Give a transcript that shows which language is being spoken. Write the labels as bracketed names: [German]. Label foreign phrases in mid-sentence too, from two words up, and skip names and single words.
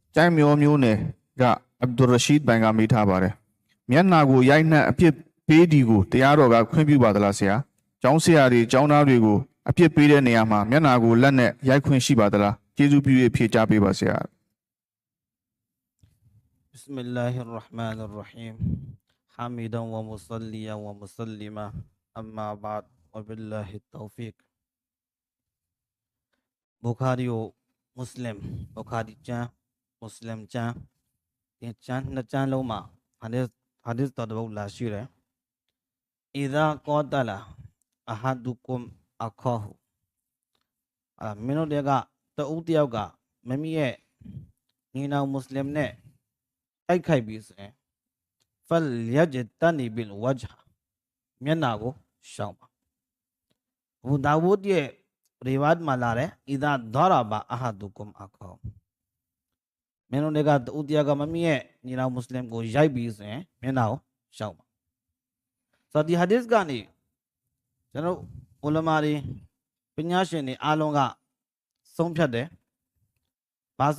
[Burmese] ကျိုင်းမျိုးမျိုးနယ်ကအဗ်ဒူရရှိဒ်ဘန်ကမေးထားပါတယ်မျက်နှာကိုရိုက်နှက်အပြစ်ပေးဒီကိုတရားတော်ကခွင့်ပြုပါသလားဆရာကျောင်းဆရာတွေကျောင်းသားတွေကိုအပြစ်ပေးတဲ့နေရာမှာမျက်နှာကိုလက်နဲ့ရိုက်ခွင့်ရှိပါသလားကျေးဇူးပြုဖြေကြားပေးပါဆရာ [Arabic] بسم الله الرحمن الرحيم حامدا ومصليا ومسلما أما بعد وبالله التوفيق [Burmese] Bukhari Muslim Bukhari ကျမ်း Muslim ကျမ်းဒီကျမ်းနှစ်ကျမ်းလုံးမှာhadith တော်တစ်ပုဒ်လာရှိတယ် [Arabic] إذا قاتل أحدكم أخاه [Burmese] မင်းတို့တွေကတဦးတယောက်ကမမီရဲ့ညီနောင်မွတ်စလင် နဲ့တိုက်ခိုက်ပြီးဆိုရင် [Arabic] فليجتنب بالوجه [Burmese] မျက်နှာကိုရှောင်ပါဘူဒါဝုဒ်ရဲ့ရိဝါဒ်မှာလာတယ် [Arabic] إذا ضرب أحدكم أخاه [Burmese] မင်းတို့တွေကတဦးတယောက်ကမမီရဲ့ညီနောင်မွတ်စ လင်ကိုရိုက်ပြီးဆိုရင်မျက်နှာကိုရှောင်ပါဆိုတော့ဒီ hadith ကနေကျွန်တော်ဥလမာတွေပညာရှင်တွေအားလုံးကဆုံးဖြတ်တယ်။ဘာ